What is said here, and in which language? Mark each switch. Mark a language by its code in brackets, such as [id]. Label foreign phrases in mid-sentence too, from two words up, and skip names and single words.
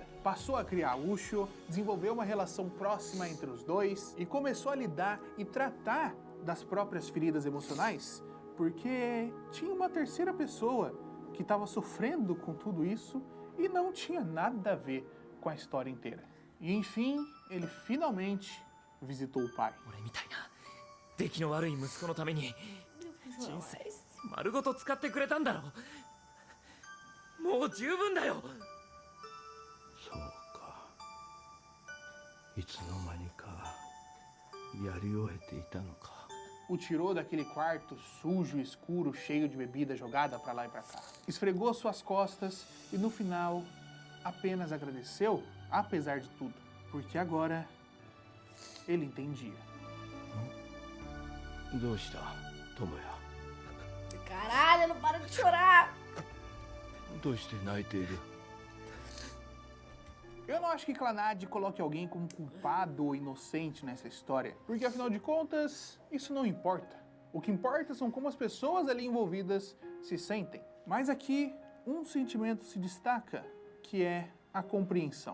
[pt] Passou a criar Ushio, desenvolveu uma relação próxima entre os dois e começou a lidar e tratar das próprias feridas emocionais, porque tinha uma terceira pessoa que estava sofrendo com tudo isso e não tinha nada a ver com a história inteira. E enfim, ele finalmente visitou o pai. [ja] 俺みたいな出来の悪い息子のために人生丸ごと使ってくれたんだろ。もう十分だよ。そうか。いつの間にかやり終えていたのか。 [pt] O tirou daquele quarto sujo, escuro, cheio de bebida jogada pra lá e pra cá. Esfregou suas costas e no final apenas agradeceu, apesar de tudo, porque agora ele entendia. [ja] どうした友也。 [pt] Caralho, não para de chorar. [ja] どうして泣いている。 [pt] Eu não acho que Clannad coloque alguém como culpado ou inocente nessa história, porque afinal de contas, isso não importa. O que importa são como as pessoas ali envolvidas se sentem. Mas aqui, um sentimento se destaca, que é a compreensão.